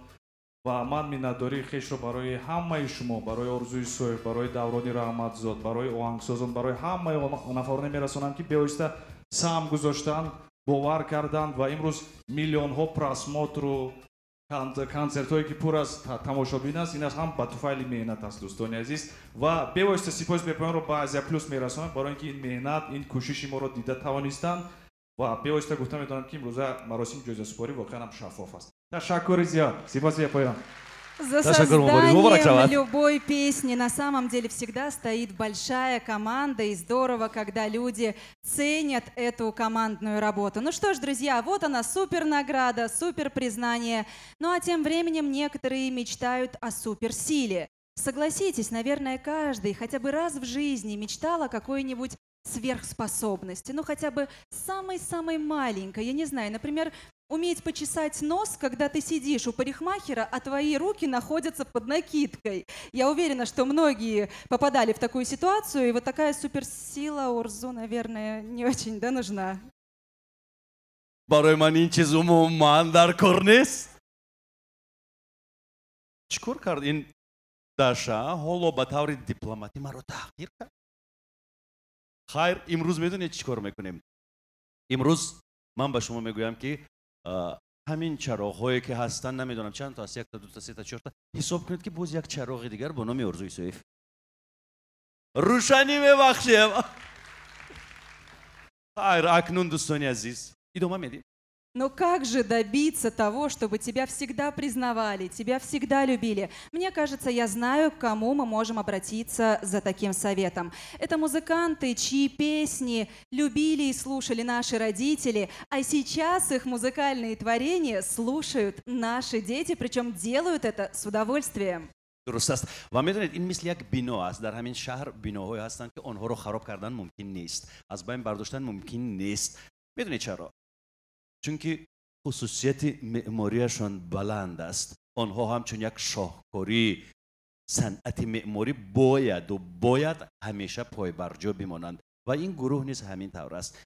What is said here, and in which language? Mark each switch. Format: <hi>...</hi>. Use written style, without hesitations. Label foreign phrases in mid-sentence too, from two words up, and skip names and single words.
<tg>ва ман миннатдории хешро барои ҳамаи шумо, барои Орзуи Соҳиб, барои Даврони Раҳматзод, барои оҳангсозон, барои ҳамаи нафароне мерасонам ки бевосита саҳм гузоштанд, бовар карданд ва имрӯз миллионҳо просмотру консертҳое ки пур аз тамошобин аст, ин ҳам ба туфайли меҳнат аст, дӯстони азиз. ва бевосита сипоси бепоёнро ба Азия Плюс мерасонам, барои ин ки ин меҳнат, ин кӯшиши моро дида тавонистанд. ва бевосита гуфта медонам ки имрӯза маросими ҷоизасупорӣ воқеан ҳам шаффоф аст. Ташаккури зиёд. Сипоси бепоён.</tg> <ru>За созданием любой песни на самом деле всегда стоит большая команда, и здорово, когда люди ценят эту командную работу. Ну что ж, друзья, вот она, супер награда, супер признание. Ну а тем временем некоторые мечтают о суперсиле. Согласитесь, наверное, каждый хотя бы раз в жизни мечтал о какой-нибудь сверхспособности, ну хотя бы самой-самой маленькой, я не знаю, например, уметь почесать нос, когда ты сидишь у парикмахера, а твои руки находятся под накидкой. Я уверена, что многие попадали в такую ситуацию, и вот такая суперсила Орзу, наверное, не очень, да, нужна.</ru> <fa>برای من این چیز عموماً در کار نیست. چیکار کرد این داشا حالا به طور دیپلماتی ما رو تحقیر کرد. خیر امروز میدونید چیکار میکنیم؟ امروز من به شما میگویم که همین چراغ‌هایی که هستن نمیدونم چند تا است، یک تا دو تا سه تا چهار تا، حساب کنید که باز یک چراغ دیگر به نام ارزوی صحیف روشنی میبخشیم. خیر اکنون دوستان عزیز ادامه میدیم.</fa> <ru>Но как же добиться того, чтобы тебя всегда признавали, тебя всегда любили? Мне кажется, я знаю, к кому мы можем обратиться за таким советом. Это музыканты, чьи песни любили и слушали наши родители, а сейчас их музыкальные творения слушают наши дети, причем делают это с удовольствием.</ru> <fa>درست است و میدونید این مثل یک بنا است. در همین شهر بناهایی هستند که آنها رو خراب کردن ممکن نیست، از بین برداشتن ممکن نیست. میدونید چرا؟ چون که خصوصیت معماریشان بلند است. آنها همچون یک شاهکاری صنعت معماری باید همیشه پایبرجا بمانند و این گروه نیز همین طور است.</fa>